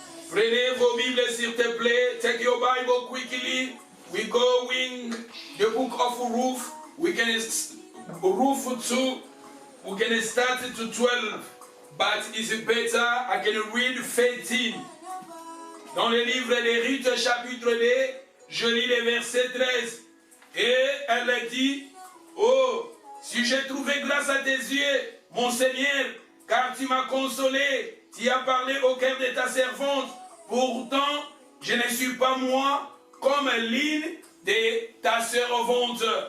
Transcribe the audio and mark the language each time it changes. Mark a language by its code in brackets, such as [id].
[fr] Prenez vos Bibles s'il te plaît. [en] Take your Bible quickly. We go in the book of Ruth. We can Ruth 2. We can start to 12. But it's better I can read 13. [fr] Dans le livre de Ruth chapitre 2, je lis le verset 13. Et elle dit, oh, si j'ai trouvé grâce à tes yeux, mon Seigneur, car tu m'as consolé, tu as parlé au cœur de ta servante. Pourtant, je ne suis pas moi comme l'une de ta servante.